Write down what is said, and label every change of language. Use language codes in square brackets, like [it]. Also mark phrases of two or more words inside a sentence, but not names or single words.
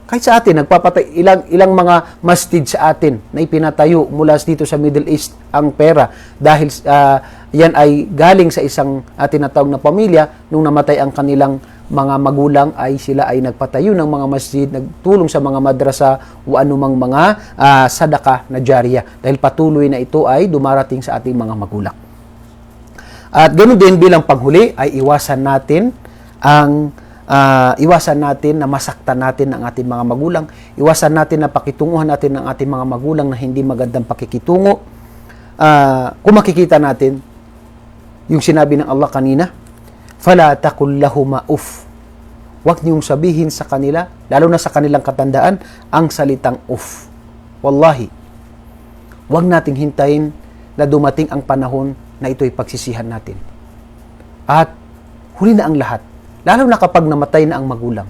[tl] Kahit sa atin, nagpapatay ilang mga masjid sa atin na ipinatayo mula dito sa Middle East ang pera dahil yan ay galing sa isang tinatawag na pamilya nung namatay ang kanilang mga magulang ay sila ay nagpatayo ng mga masjid, nagtulong sa mga madrasa o anumang mga sadaka na jariya dahil patuloy na ito ay dumarating sa ating mga magulang. At ganoon din bilang panghuli ay iwasan natin na masaktan natin ang ating mga magulang, iwasan natin na pakitunguhan natin ng ating mga magulang na hindi magandang pakikitungo. Kung makikita natin yung sinabi ng Allah kanina, [ar] فلا تقل لهما أف. [tl] Huwag niyong sabihin sa kanila, lalo na sa kanilang katandaan, ang salitang uff. Wallahi, huwag nating hintayin na dumating ang panahon na ito'y pagsisihan natin. At huli na ang lahat, lalo na kapag namatay na ang magulang.